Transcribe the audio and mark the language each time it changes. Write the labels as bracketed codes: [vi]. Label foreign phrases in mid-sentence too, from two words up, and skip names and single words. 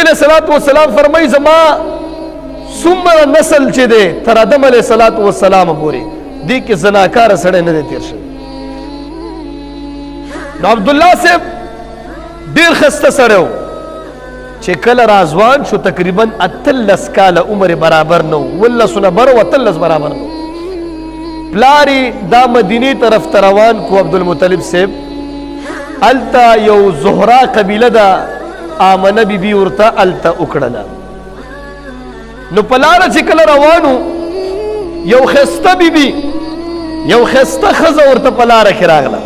[ps] نبی [ar] علیہ السلام [ps] فرمایي زما څومره نسل چې دی تر آدم [ar] علیه الصلاة والسلام [ps] پورې دې کې زناکاره سړی نه دی تیر شوی. نو عبدالله صاحب ډېر ښایسته سړی و چې کله راځوان شو تقریبا 18 کاله عمر برابر نه و، 18 بر و 18 برابر نه و. پلاری دا مدینې طرف ته روان کو عبدالمطلب صاحب. الته یو زهرا قبیله ده، آمنه بیبي ورته الته وکړله. نو په لاره چې کله روانو یو ښایسته بیبي یو ښایسته ښځه ورته په لاره کې راغله.